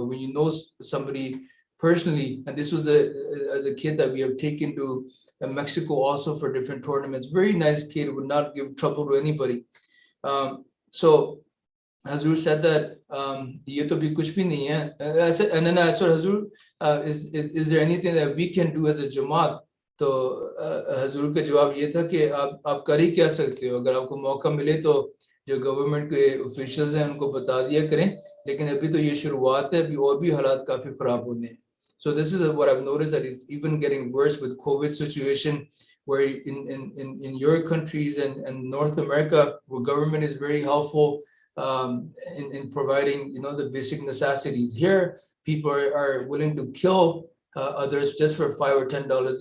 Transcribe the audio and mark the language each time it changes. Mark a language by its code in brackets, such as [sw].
[en] But when you know somebody personally, and this was as a kid that we have taken to Mexico also for different tournaments, very nice kid, would not give trouble to anybody. So Hazur said that [hi] ye to bhi kuch bhi nahi hai. [en] I said, and then I said, Hazur, is there anything that we can do as a Jamaat? [hi] तो Hazur का जवाब ये था कि आप कर ही क्या सकते हो, अगर आपको मौका मिले तो जो गवर्नमेंट के ऑफिशियल्स हैं उनको बता दिया करें, लेकिन अभी तो ये शुरुआत है, अभी और भी हालात काफी खराब होने हैं. [en] So this is what I've noticed, that it's even getting worse with COVID situation, where in your countries and North America, where government is very helpful in providing, you know, the basic necessities. Here, people are willing to kill others just for $5 or $10.